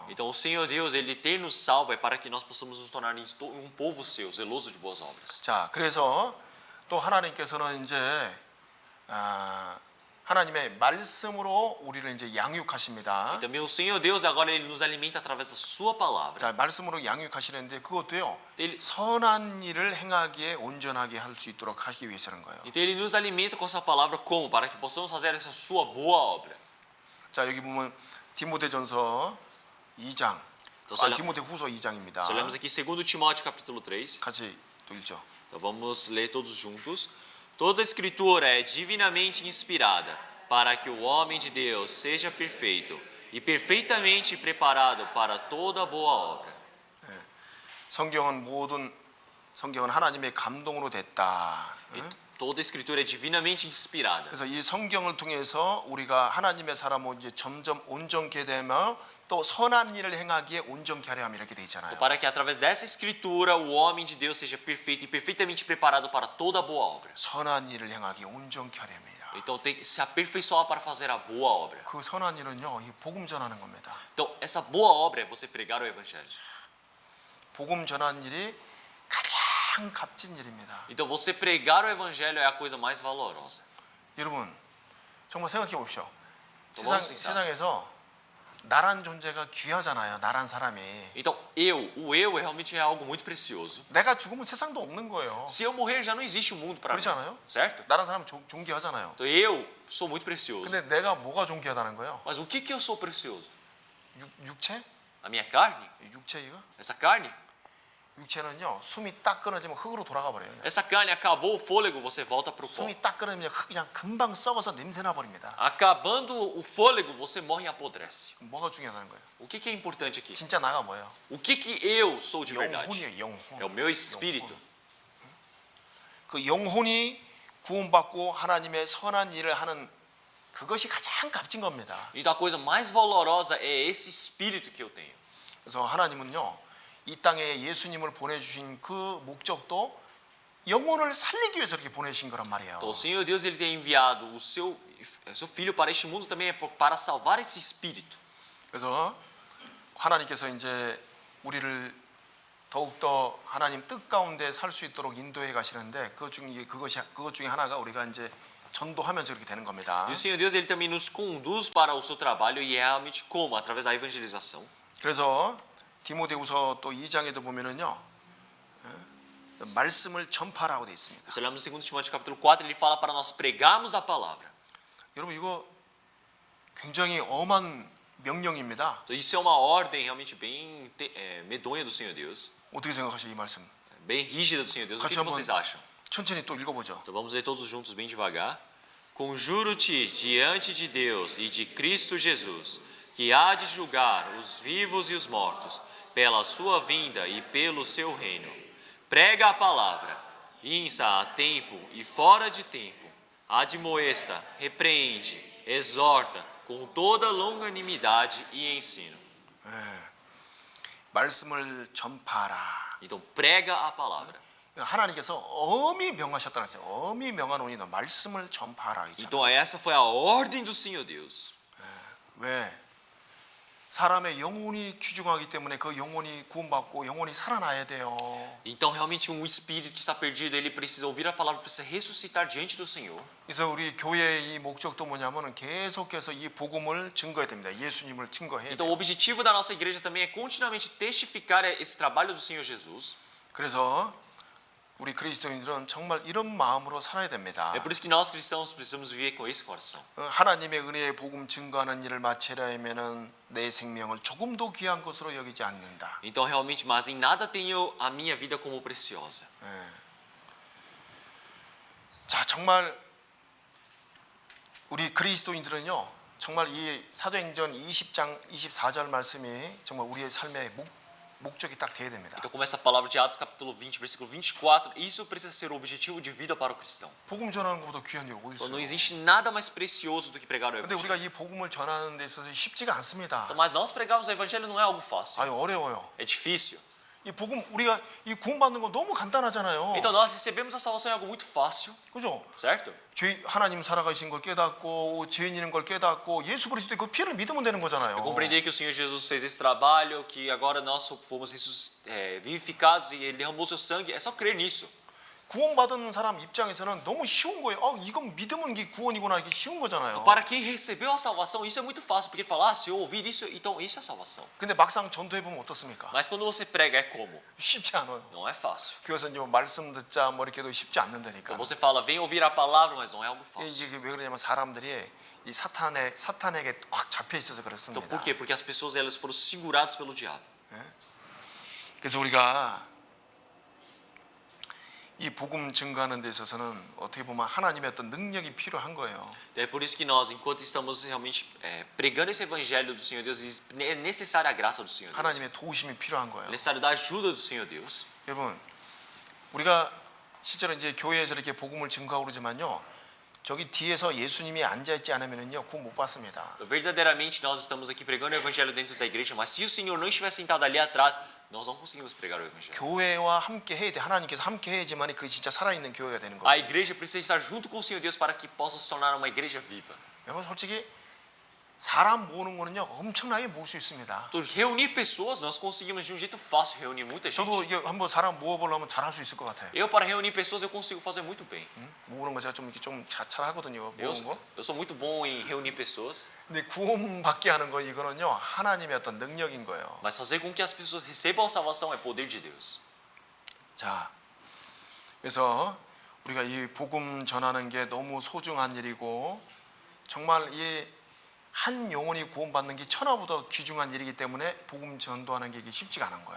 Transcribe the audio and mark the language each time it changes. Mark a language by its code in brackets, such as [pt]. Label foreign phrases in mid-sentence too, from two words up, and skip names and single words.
[pt] Então, o Senhor Deus, ele ter nos salvo é para que nós possamos nos tornar um povo seu, zeloso de boas obras. [ko] 자, 그래서 또 하나님께서는 이제 하나님의 말씀으로 우리를 이제 양육하십니다. [pt] E também o Senhor Deus agora ele nos alimenta através da sua palavra. [ko] 자, 말씀으로 양육하시는데 그것도요. [pt] Ele, [ko] 선한 일을 행하기에 온전하게 할 수 있도록 하기 위해서는 거예요. [pt] então ele nos alimenta com essa palavra como? Para que possamos fazer essa sua boa obra. [ko] 자, 여기 보면 디모데전서 2장. 디모데후서 2장입니다. [pt] Nós olhamos aqui 2 Timóteo capítulo 3. [ko] 같이 또 읽죠. [pt] Então vamos ler todos juntos. Toda a escritura é divinamente inspirada para que o homem de Deus seja perfeito e perfeitamente preparado para toda boa obra. [ko] 성경은 하나님의 감동으로 됐다. [pt] Toda a escritura é divinamente inspirada. [ko] 그래서 이 성경을 통해서 우리가 하나님의 사람으로 이제 점점 온전케 되며 또 선한 일을 행하기에 온전케 하려 함 이렇게 돼 있잖아요. [pt] Para que através dessa escritura o homem de Deus seja perfeito e perfeitamente preparado para toda boa obra. [ko] 선한 일을 행하기에 온전케 하려 합니다. [pt] Então tem que se aperfeiçoar para fazer a boa obra. [ko] 그 선한 일은요, 이 복음 전하는 겁니다. [pt] Então essa boa obra é você pregar o evangelho. [ko] 복음 전하는 일이 가장 값진 일입니다. [pt] Então você pregar o evangelho é a coisa mais valorosa. [ko] 여러분, 정말 생각해 보십시오. [pt] vamos pensar. [ko] 세상에서 나란 존재가 귀하잖아요. 나란 사람이. [pt] Então o eu realmente é algo muito precioso. [ko] 내가 죽으면 세상도 없는 거예요. [pt] Se eu morrer já não existe um mundo para mim. [ko] 그렇지 않아요? [pt] Certo? [ko] 나란 사람 존귀하잖아요. [pt] Então eu sou muito precioso. [ko] 근데 내가 뭐가 존귀하다는 거예요? [pt] Mas o que eu sou precioso? [ko] 육체? [pt] A minha carne? [ko] 육체 이거? [pt] Essa carne? [ko] 육체는요, 숨이 딱 끊어지면 흙으로 돌아가 버려요. [pt] Essa carne acabou o fôlego, você volta para o pó. [ko] 숨이 딱 끊어지면 그냥 금방 썩어서 냄새 나 버립니다. [pt] Acabando o fôlego, você morre e apodrece. [ko] 뭐가 중요하다는 거예요? [pt] O que é importante aqui? [ko] 진짜 나가 뭐예요? [pt] O que eu sou de verdade? [ko] 영혼이에요, 영혼. [pt] É o meu espírito. [ko] 그 영혼이 구원받고 하나님의 선한 일을 하는 그것이 가장 값진 겁니다. [pt] Então a coisa mais valorosa é esse espírito que eu tenho. [ko] 그래서 하나님은요, 이 땅에 예수님을 보내주신 그 목적도 영혼을 살리기 위해서 이렇게 보내신 거란 말이에요. [pt] Então, o Senhor Deus ele tem enviado o seu filho para este mundo também para salvar esse espírito. [ko] 그래서 하나님께서 이제 우리를 더욱더 하나님 뜻 가운데 살 수 있도록 인도해 가시는데 그것 중에 하나가 우리가 이제 전도하면서 이렇게 되는 겁니다. [pt] E o Senhor Deus ele também nos conduz para o seu trabalho e é realmente como? Através da evangelização. [ko] 그래서 디모데후서 또 2장에도 보면은요, 말씀을 전파라고 돼 있습니다. [pt] Se olharmos no 2 Timóteo capítulo 4, ele fala para nós pregarmos a palavra. [ko] 여러분 이거 굉장히 엄한 명령입니다. [pt] Então, isso é uma ordem realmente bem medonha do Senhor Deus, [ko] 어떻게 생각하세요, 이 말씀? [pt] bem rígida do Senhor Deus. O que [ko] 같이 한번 [pt] vocês acham? [ko] 천천히 또 읽어보죠. [pt] Então vamos ler todos juntos bem devagar. Conjuro-te diante de Deus e de Cristo Jesus, que há de julgar os vivos e os mortos, pela sua vinda e pelo seu reino. Prega a palavra, insta a tempo e fora de tempo, admoesta, repreende, exorta, com toda longanimidade e ensino. [ko] 말씀을 전파하라. [pt] Então prega a palavra. [ko] 하나님께서 엄히 명하셨다는 거예요. 엄히 명하노니 너 말씀을 전파하라. [pt] Então essa foi a ordem do Senhor Deus. [ko] 왜? 사람의 영혼이 귀중하기 때문에 그 영혼이 구원받고 영혼이 살아나야 돼요. [pt] Então realmente um espírito que está perdido, ele precisa ouvir a palavra, precisa ressuscitar diante do Senhor. [ko] 그래서 우리 교회의 이 목적도 뭐냐면은 계속해서 이 복음을 증거해야 됩니다. 예수님을 증거해야 [pt] Então [ko] 돼요. [pt] o objetivo da nossa igreja também é continuamente testificar esse trabalho do Senhor Jesus. [ko] 그래서 우리 그리스도인들은 정말 이런 마음으로 살아야 됩니다. [pt] É por isso que nós cristãos precisamos viver com esse coração. [ko] 하나님의 은혜의 복음 증거하는 일을 마치려 하면은 내 생명을 조금도 귀한 것으로 여기지 않는다. [pt] Então realmente, mas em nada tenho a minha vida como preciosa. [ko] 자, 정말 우리 그리스도인들은요, 정말 이 사도행전 20장 24절 말씀이 정말 우리의 삶의 목적이 딱 돼야 됩니다. [pt] Então começa a palavra de Atos capítulo 20, versículo 24. Isso precisa ser o objetivo de vida para o cristão. [ko] 복음 전하는 것보다 귀한 일 어디 [pt] Então, não [ko] 있어요? [pt] existe nada mais precioso do que pregar o [ko] 근데 [pt] evangelho. [ko] 우리가 이 복음을 전하는 데 있어서 쉽지가 않습니다. [pt] Então, mas nós pregarmos o evangelho não é algo fácil. [ko] 아유, 어려워요. [pt] É difícil. [ko] 이 복음 우리가 이 구원받는 거 너무 간단하잖아요. [pt] Então nós recebemos a salvação é algo muito fácil, [ko] 그죠? [pt] certo? [ko] 하나님 살아가신 걸 깨닫고 죄인인 걸 깨닫고 예수 그리스도의 그 피를 믿으면 되는 거잖아요. [pt] Compreender que o Senhor Jesus fez esse trabalho, que agora nós fomos vivificados e Ele derramou seu sangue, é só crer nisso. [ko] 구원받은 사람 입장에서는 너무 쉬운 거예요. 이건 믿으면 이게 구원이구나, 이게 쉬운 거잖아요. [pt] Para quem recebeu a salvação, isso é muito fácil, porque ele fala, se eu ouvir isso, então isso é salvação. [ko] 근데 막상 전도해 보면 어떻습니까? [pt] Mas quando você prega, é como? [ko] 쉽지 않아요. [pt] Não é fácil. [ko] 교회에서 이제 말씀 듣자 뭐 이렇게도 쉽지 않는다니까. [pt] Você fala, vem ouvir a palavra, mas não é algo fácil. [ko] 이게 왜 그러냐면 사람들이 이 사탄에게 꽉 잡혀 있어서 [pt] Então [ko] 그렇습니다. [pt] por quê? Porque as pessoas elas foram seguradas pelo diabo. [ko] 그래서 우리가 이 복음 증거하는 데 있어서는 어떻게 보면 하나님의 어떤 능력이 필요한 거예요. [pt] É por isso que nós, enquanto estamos realmente pregando esse evangelho do Senhor Deus, é necessária a graça do Senhor Deus. [ko] 하나님의 도우심이 필요한 거예요. [pt] É necessário da ajuda do Senhor Deus. [ko] 여러분, 우리가 실제로 이제 교회에서 이렇게 복음을 증거하고 그러지만요, 저기 뒤에서 예수님이 앉아 있지 않으면은요, 구원 못 받습니다. [pt] Verdadeiramente nós estamos aqui pregando o evangelho dentro da igreja, mas se o Senhor não estiver sentado ali atrás, nós não conseguimos pregar o evangelho. [ko] 교회와 함께 해야 돼. 하나님께서 함께 해야지만 그게 진짜 살아있는 교회가 되는 거예요. [pt] A igreja precisa estar junto com o Senhor Deus para que possa se tornar uma igreja viva. [ko] 여러분 솔직히 사람 모으는 거는요, 엄청나게 모을 수 있습니다. [pt] Então, reunir pessoas, nós conseguimos de um jeito fácil reunir muita gente. [ko] 저도 이게 한번 사람 모아보려면 잘할 수 있을 것 같아요. [pt] Eu, para reunir pessoas, eu consigo fazer muito bem. [ko] 모으는 거 제가 좀 이렇게 좀 잘하거든요. 모으는 거. [pt] Eu sou muito bom em reunir pessoas, [ko] 근데 구원받게 하는 거 이거는요, 하나님의 어떤 능력인 거예요. [pt] mas fazer com que as pessoas recebam a salvação é poder de Deus. [ko] 자, 그래서 우리가 이 복음 전하는 게 너무 소중한 일이고 정말 이 한 영혼이 구원받는 게 천하보다 귀중한 일이기 때문에 복음 전도하는 게 이게 쉽지가 않은 거예요.